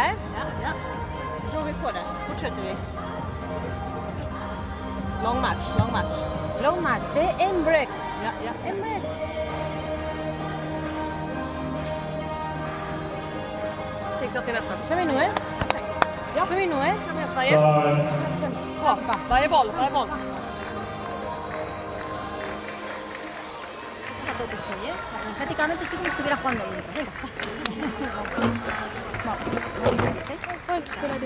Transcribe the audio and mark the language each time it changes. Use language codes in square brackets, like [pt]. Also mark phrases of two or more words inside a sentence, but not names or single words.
[sv] Ja. Tror vi på det. Fortsätter vi. Lång match, lång match. Lång match, det är en break. Ja. En break. Fixa till nästa. Kör vi nu? Ja, kör vi nu? Kan vi Sverige? Bra, varje boll. [es] A tope estoy, ¿eh? Energéticamente estoy como si estuviera jugando ahí. Venga, va. Ay, que la tira.